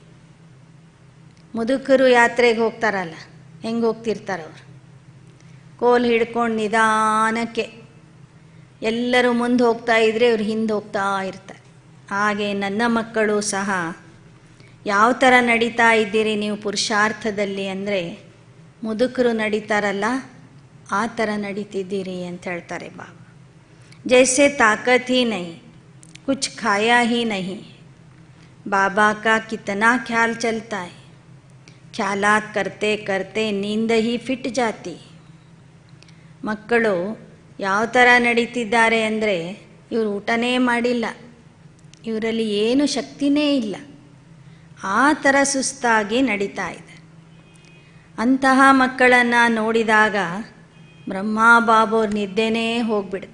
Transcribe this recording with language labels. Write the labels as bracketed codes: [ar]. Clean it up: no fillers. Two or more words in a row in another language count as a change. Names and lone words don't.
[kn] ಮುದುಕರು ಯಾತ್ರೆಗೆ ಹೋಗ್ತಾರಲ್ಲ, ಹೆಂಗೆ ಹೋಗ್ತಿರ್ತಾರವ್ರು, ಕೋಲ್ ಹಿಡ್ಕೊಂಡು ನಿಧಾನಕ್ಕೆ ಎಲ್ಲರೂ ಮುಂದೆ ಹೋಗ್ತಾ ಇದ್ರೆ ಇವ್ರು ಹಿಂದೆ ಹೋಗ್ತಾ ಇರ್ತಾರೆ. ಹಾಗೆ ನನ್ನ ಮಕ್ಕಳು ಸಹ ಯಾವ ಥರ ನಡೀತಾ ಇದ್ದೀರಿ ನೀವು ಪುರುಷಾರ್ಥದಲ್ಲಿ ಅಂದರೆ, ಮುದುಕರು ನಡೀತಾರಲ್ಲ ಆ ಥರ ನಡೀತಿದ್ದೀರಿ ಅಂತ ಹೇಳ್ತಾರೆ ಬಾಬಾ. [hi] जैसे ताकत ही नहीं, कुछ खाया ही नहीं, बाबा का कितना ख्याल चलता है, ख्यालात करते करते नींद ही फिट जाती. [kn] ಮಕ್ಕಳು ಯಾವ ಥರ ನಡೀತಿದ್ದಾರೆ ಅಂದರೆ, ಇವರು ಊಟನೇ ಮಾಡಿಲ್ಲ, ಇವರಲ್ಲಿ ಏನು ಶಕ್ತಿನೇ ಇಲ್ಲ, ಆ ಥರ ಸುಸ್ತಾಗಿ ನಡೀತಾ ಇದೆ. ಅಂತಹ ಮಕ್ಕಳನ್ನು ನೋಡಿದಾಗ ಬ್ರಹ್ಮ ಬಾಬೋರ್ ನಿದ್ದೆನೇ ಹೋಗ್ಬಿಡುತ್ತೆ.